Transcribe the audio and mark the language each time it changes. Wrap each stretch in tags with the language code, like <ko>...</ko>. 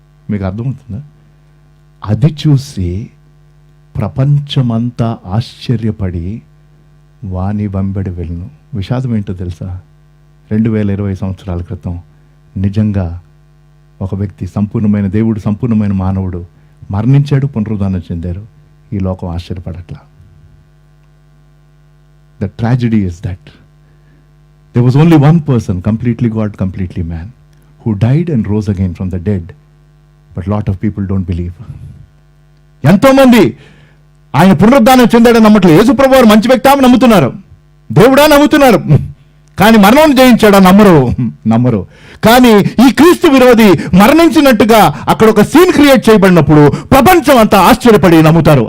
<te>మీకు అర్థమవుతుందా? అది చూసి ప్రపంచమంతా ఆశ్చర్యపడి వాని వెంబడి వెళ్ళను. విషాదం ఏంటో తెలుసా? 2020 సంవత్సరాల క్రితం నిజంగా ఒక వ్యక్తి, సంపూర్ణమైన దేవుడు, సంపూర్ణమైన మానవుడు మరణించాడు, పునరుద్ధానం చెందారు. ఈ లోకం ఆశ్చర్యపడట్లా.</te> <en>The tragedy is that there was only one person, completely God, completely man, who died and rose again from the dead, but lot of people don't believe.</en> <te>ఎంతో మంది ఆయన పునరుద్ధానం చెందాడని నమ్మట్లేదు. యేసు ప్రభువు వారు మంచి వ్యక్తి అని నమ్ముతున్నారు, దేవుడా నమ్ముతున్నారు, కానీ మరణం జయించాడా నమ్మరు. కానీ ఈ క్రీస్తు విరోధి మరణించినట్టుగా అక్కడ ఒక సీన్ క్రియేట్ చేయబడినప్పుడు ప్రపంచం అంతా ఆశ్చర్యపడి నమ్ముతారు.</te>